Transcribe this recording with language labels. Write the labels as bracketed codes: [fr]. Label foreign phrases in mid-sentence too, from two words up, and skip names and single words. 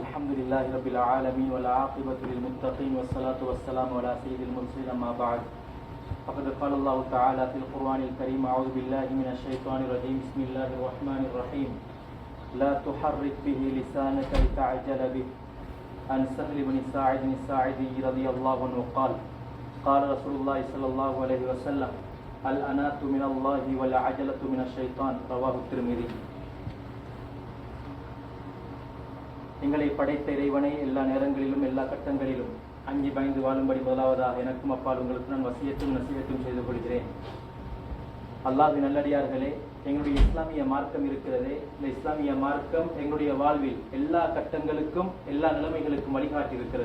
[ar] الحمد لله رب العالمين والعاقبة للمتقين والصلاة والسلام على سيد المرسلين أما بعد فقد قال الله تعالى في القرآن الكريم أعوذ بالله من الشيطان الرجيم بسم الله الرحمن الرحيم لا تحرك به لسانك لتعجل به عن سهل بن ساعد الساعدي رضي الله عنه قال قال رسول الله صلى الله عليه وسلم الأنات من الله والعجلة من الشيطان رواه الترمذي. [ta] எங்களை படைத்த இறைவனை எல்லா நேரங்களிலும் எல்லா கட்டங்களிலும் அஞ்சி பயந்து வாழும்படி முதலாவதாக எனக்கும் அப்பால் உங்களுக்கு நான் வசியத்தும் நசியத்தும் செய்து கொள்கிறேன். அல்லாஹ்வின் நல்லடியார்களே, எங்களுடைய இஸ்லாமிய மார்க்கம் இருக்கிறதே, இந்த இஸ்லாமிய மார்க்கம் எங்களுடைய வாழ்வில் எல்லா கட்டங்களுக்கும் எல்லா நிலைமைகளுக்கும் வழிகாட்டி இருக்கிறது.